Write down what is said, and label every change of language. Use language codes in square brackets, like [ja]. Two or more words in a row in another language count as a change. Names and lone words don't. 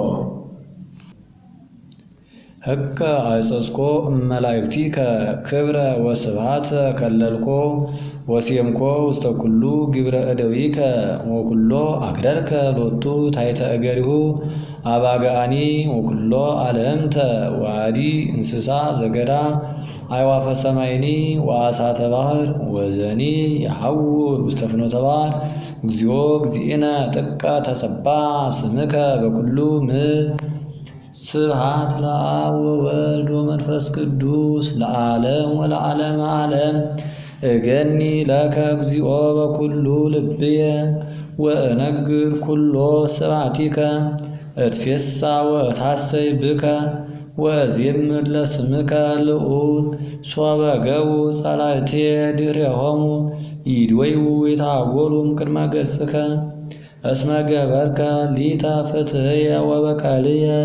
[gez] ሕቀ አይጸጽኮ እመላእክቲከ ክብረ ወስብሐተ ከለልኮ ወሴምኮ ውስተ ኩሉ ግብረ እደዊከ ወኩሎ አግረርከ ሎቱ ታሕተ እገሪሁ አባግአኒ ወኩሎ አልህምተ ወአዲ እንስሳ ዘገዳም አዕዋፈ ሰማይኒ ወአሳተ ባሕር ወዘኒ የሐውር ውስተ ፍኖተ ባሕር። እግዚኦ እግዚእነ ጥቀ ተሰብሐ ስምከ በኩሉ ምድር። ስብሐት ለአብ ወወልድ ወመንፈስ ቅዱስ ለዓለም ወለዓለመ ዓለም። እገኒ ለከ እግዚኦ በኩሉ ልብየ ወእነግር ኩሎ ስብሐቲከ እትፌሳ ወእታሰይ ብከ ወእዜምር ለስምከ ልዑል። ሶበ ገቡ ጸላእትየ ድኅሬሆሙ ይድወዩ ይታጐሉም ቅድመ ገጽከ እስመ ገበርከ ሊተ ፍትሕየ ወበቀልየ